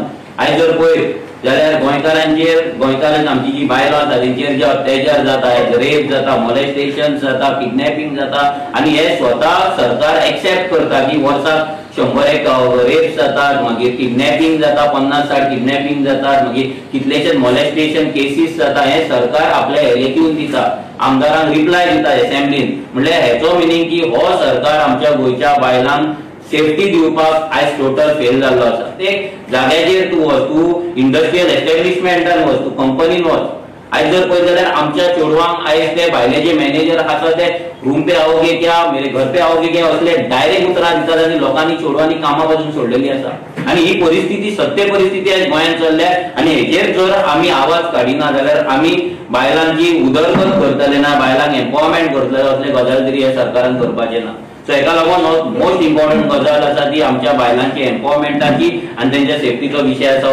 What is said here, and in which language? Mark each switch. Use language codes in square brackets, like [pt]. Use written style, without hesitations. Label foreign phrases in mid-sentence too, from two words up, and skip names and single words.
[kok] आयज जर पळयत जाल्यार गोंयकारांचेर, गोंयकारांच आमची जी बायलां आसा तेंचेर जे अत्याचार जाता, रेप जाता, मोलेस्टेशन जाता, किडनॅपिंग जाता, आनी हे स्वता सरकार एक्सेप्ट करता की वर्साक 100 रेप जातात, मागीर किडनॅपिंग जाता, 50-60 किडनॅपिंग जातात, मागीर कितलेशेच [en] molestation cases [kok] जाता, हे सरकार आपल्या हेरेतून दिता, आमदारांक रिप्लाय दिता असेंब्लीन. म्हणल्यार हेचो मिनींग की हो सरकार आमच्या गोंयच्या बायलांक सेफ्टी दिवपाक आयज [en] total fail [kok] जाल्लो आसा. ते जाग्याचेर तूं वच, तूं [en] industrial establishment [kok] वच, तूं कंपनीन वच, आयज जर पळयत जाल्यार आमच्या चेडवांक आयज ते भायले जे मॅनेजर आसा ते [hi] रूम पे आओगे क्या, मेरे घर पे आओगे क्या, [kok] असले डायरेक्ट उतरां दितात आनी लोकांनी चेडवांनी कामां पासून सोडलेली आसा. आनी ही परिस्थिती सत्य परिस्थिती आयज गोंयांत चल्ल्या. आनी हेचेर जर आमी आवाज काडिना जाल्यार आमी बायलांची उदरगत करतले ना, बायलांक एम्पावरमेंट करतले, असले गजाल तरी ह्या सरकारान करपाचे ना. सो हेका लागून [en] most important [kok] गजाल आसा ती आमच्या बायलांची एम्पावरमेंटाची आनी तेंच्या सेफ्टीचो विशय आसा.